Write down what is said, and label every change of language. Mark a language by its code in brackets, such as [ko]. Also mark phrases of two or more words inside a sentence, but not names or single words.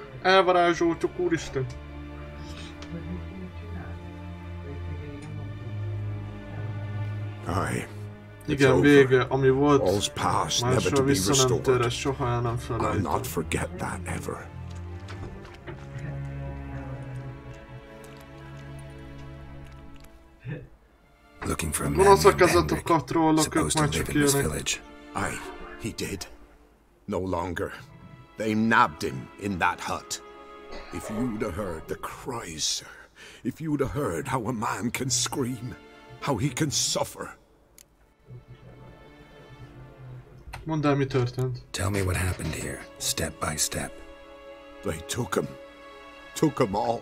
[hu] Elvarázsoltuk, úristen. Igen, vége, ami volt, másra vissza nem tér, soha el nem felejtem. Gonoszak ezek a katrollok, ők már csak ilyenek. [en] Aye, he did. No longer. They nabbed him in that hut. If you'd have heard the cries, sir. If you'd have heard how a man can scream. How he can suffer. [hu] Mondd el, mi történt. [en] Tell me what happened here, step by step. They took him. Took him all.